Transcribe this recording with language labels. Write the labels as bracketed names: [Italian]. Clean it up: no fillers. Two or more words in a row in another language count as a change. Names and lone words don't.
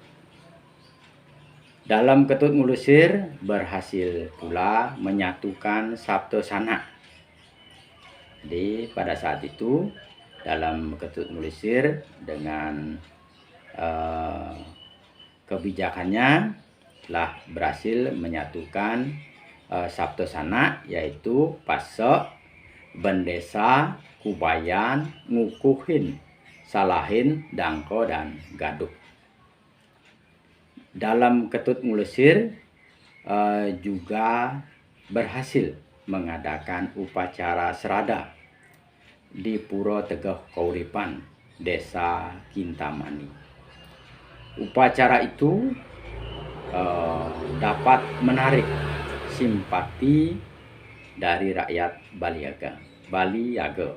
[Indonesian] Dalem Ketut Ngulesir berhasil pula menyatukan Saptosana. Jadi pada saat itu Dalem Ketut Ngulesir dengan kebijakannya telah berhasil menyatukan Saptosana, yaitu Pasek, Bendesa, Kubayan, Ngukuhin, Salahin, Dangko, dan Gaduk. Dalem Ketut Ngulesir juga berhasil mengadakan upacara serada di Puro Tegeh Kauripan, Desa Kintamani. Upacara itu dapat menarik simpati dari rakyat Baliaga.